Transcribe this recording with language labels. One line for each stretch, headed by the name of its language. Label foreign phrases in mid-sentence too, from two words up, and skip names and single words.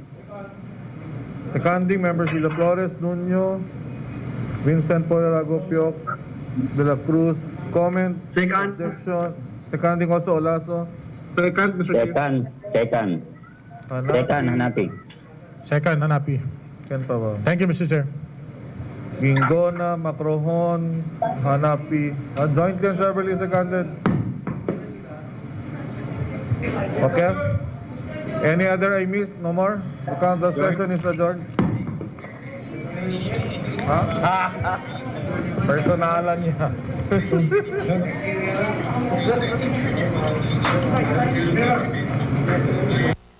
English: Seconding, members Villa Flores, Nuno, Vincent Poyarago, Piok, De La Cruz. Comment? Second. Objection. Seconding also Olaso. Second, Mr. Chair. Second, Hanapi. Second, Hanapi.
Cebuano: Ken pa ba?
English: Thank you, Mr. Chair. Gingona, Macrohon, Hanapi. Jointly and severally seconded. Okay. Any other I missed? No more? The council session is adjourned.
Cebuano: Ha? Personalan niya.